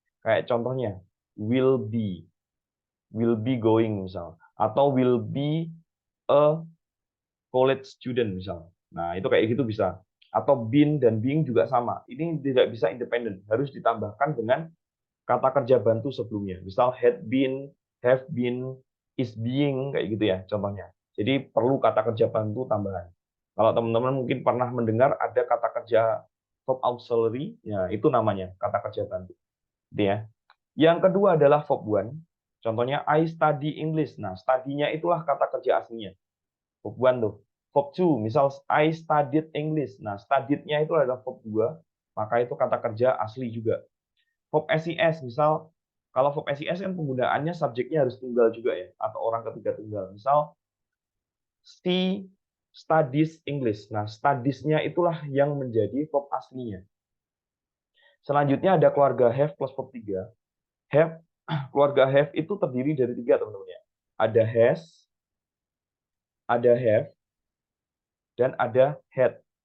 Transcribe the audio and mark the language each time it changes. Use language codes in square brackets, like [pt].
[id] Kayak contohnya, [en] will be going [id] misal, atau [en] will be a college student [id] misal. Nah, itu kayak gitu bisa. Atau been dan being juga sama. Ini tidak bisa independen, harus ditambahkan dengan kata kerja bantu sebelumnya. Misal had been, have been, is being, kayak gitu ya contohnya. Jadi perlu kata kerja bantu tambahan. Kalau teman-teman mungkin pernah mendengar ada kata kerja verb auxiliary, ya itu namanya kata kerja bantu. Gitu ya. Yang kedua adalah verb one. Contohnya [en] I study English. [id] Nah, study-nya itulah kata kerja aslinya. Verb one tuh. Verb two, misal [en] I studied English. [id] Nah, studied-nya itu adalah verb dua, maka itu kata kerja asli juga. Verb SIS, misal kalau verb SIS kan penggunaannya subjeknya harus tunggal juga ya, atau orang ketiga tunggal. Misal [en] she studies English. [id] Nah, studies-nya itulah yang menjadi verb aslinya. Selanjutnya ada keluarga have plus verb 3. Have, keluarga have itu terdiri dari tiga teman-teman ya. Ada has, ada have, dan ada had.